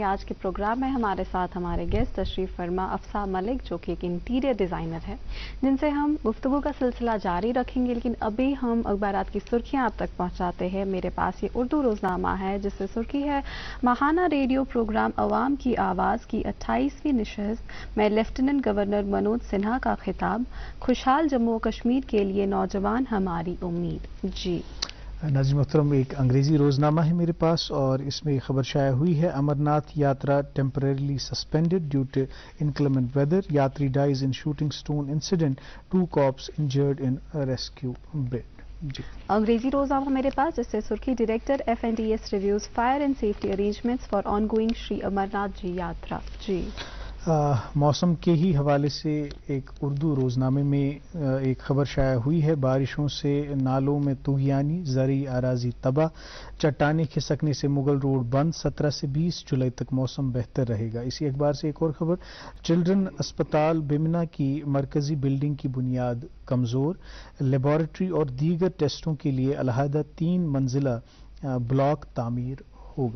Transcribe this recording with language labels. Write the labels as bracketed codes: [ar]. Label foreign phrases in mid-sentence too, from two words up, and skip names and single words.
[ur] آج کے پروگرام میں ہمارے ساتھ ہمارے گیسٹ تشریف فرما افسا ملک, جو کہ ایک انٹیریئر ڈیزائنر ہے, جن سے ہم گفتگو کا سلسلہ جاری رکھیں گے. لیکن ابھی ہم اخبارات کی سرخیاں آپ تک پہنچاتے ہیں. میرے پاس یہ اردو روزنامہ ہے جس سے سرخی ہے ماہانہ ریڈیو پروگرام عوام کی آواز کی 28ویں نشست میں لیفٹیننٹ گورنر منوج سنہا کا خطاب, خوشحال جموں و کشمیر کے لیے نوجوان ہماری امید. جی ناظرین محترم, ایک انگریزی روزنامہ ہے میرے پاس اور اس میں خبر شائع ہوئی ہے, [en] Amarnath Yatra temporarily suspended due to inclement weather, yatri dies in shooting stone incident, 2 cops injured in rescue bid. [ur] جی انگریزی روزنامہ میرے پاس جس سے سرخی [en] Director FNTS reviews fire and safety arrangements for ongoing Shri Amarnath Ji Yatra. جی [ur] موسم کے ہی حوالے سے ایک اردو روزنامے میں ایک خبر شائع ہوئی ہے. بارشوں سے نالوں میں طغیانی، زرعی اراضی تباہ، چٹانیں کھسکنے سے مغل روڈ بند، 17 سے 20 جولائی تک موسم بہتر رہے گا. اسی اخبار سے ایک اور خبر، چلڈرن اسپتال بمنہ کی مرکزی بلڈنگ کی بنیاد کمزور، لیبارٹری اور دیگر ٹیسٹوں کے لیے علیحدہ 3 منزلہ بلاک تعمیر ہوگا.